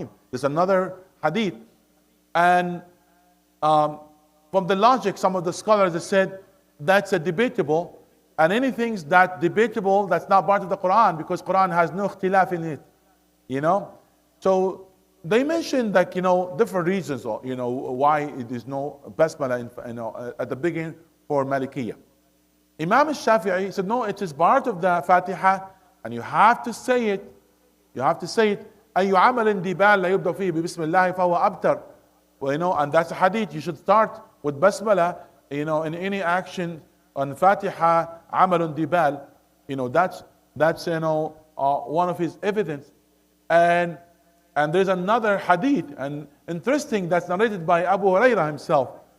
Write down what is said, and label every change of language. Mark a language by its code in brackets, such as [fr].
[en] There's another hadith. And from the logic, some of the scholars have said that's a debatable, and anything that's debatable, that's not part of the Quran, because Quran has no ikhtilaf in it. So they mentioned that, different reasons, why it is no basmala, at the beginning for Malikiyah. Imam al-Shafi'i said, no, it is part of the Fatiha, and you have to say it. You have to say it. [ar] أي عمل دبال لا يبدأ فيه بسم الله فهو أبتر. [en] And that's a hadith. You should start with basmala, in any action on Fatiha, [ar] عمل دبال. [en] That's one of his evidence. And there's another hadith, and interesting, that's narrated by Abu Hurairah himself.